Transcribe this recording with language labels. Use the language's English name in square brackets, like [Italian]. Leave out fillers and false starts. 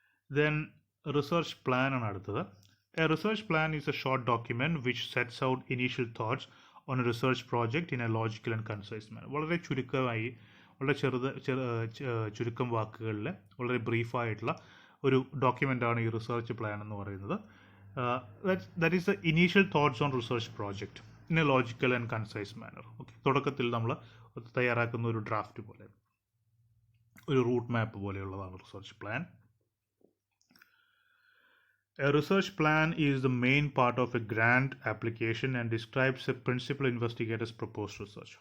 [English] Then research plan [Malayalam] ആണ് അടുത്തത്. [English] A research plan is a short document which sets out initial thoughts on a research project in a logical and concise manner. [Malayalam] വളരെ ചുരുക്കമായി, വളരെ ചുരുക്കം വാക്കുകളിൽ വളരെ ബ്രീഫായിട്ടുള്ള ഒരു ഡോക്യുമെൻ്റാണ് ഈ റിസർച്ച് പ്ലാൻ എന്ന് പറയുന്നത്. [English] That is the initial thoughts on research project in a logical and concise manner. [Malayalam] Okay, തുടക്കത്തിൽ നമ്മൾ തയ്യാറാക്കുന്ന ഒരു ഡ്രാഫ്റ്റ് പോലെ, ഒരു route map പോലെയുള്ളതാണ് research plan. [English] A research plan is the main part of a grant application and describes a principal investigator's proposed research.